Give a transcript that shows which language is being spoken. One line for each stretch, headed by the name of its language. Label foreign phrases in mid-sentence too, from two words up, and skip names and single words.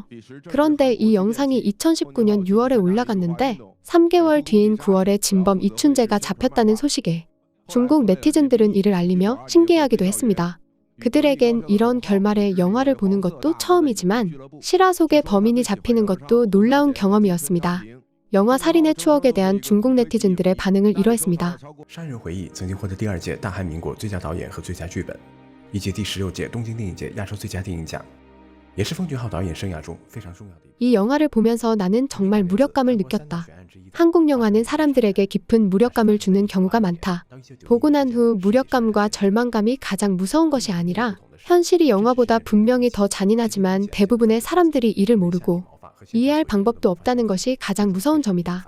Korean: 그런데 이 영상이 2019년 6월에 올라갔는데 3개월 뒤인 9월에 진범 이춘재가 잡혔다는 소식에 중국 네티즌들은 이를 알리며 신기해하기도 했습니다. 그들에겐 이런 결말의 영화를 보는 것도 처음이지만 실화 속의 범인이 잡히는 것도 놀라운 경험이었습니다. 영화 살인의 추억에 대한 중국 네티즌들의 반응을 이러했습니다.
Chinese: 杀人回忆曾经获得第2届大韩民国最佳导演和最佳剧本，以及第16届东京电影节亚洲最佳电影奖，也是奉俊昊导演生涯中非常重要的。
Korean: 이 영화를 보면서 나는 정말 무력감을 느꼈다. 한국 영화는 사람들에게 깊은 무력감을 주는 경우가 많다. 보고 난 후 무력감과 절망감이 가장 무서운 것이 아니라 현실이 영화보다 분명히 더 잔인하지만 대부분의 사람들이 이를 모르고 이해할 방법도 없다는 것이 가장 무서운 점이다.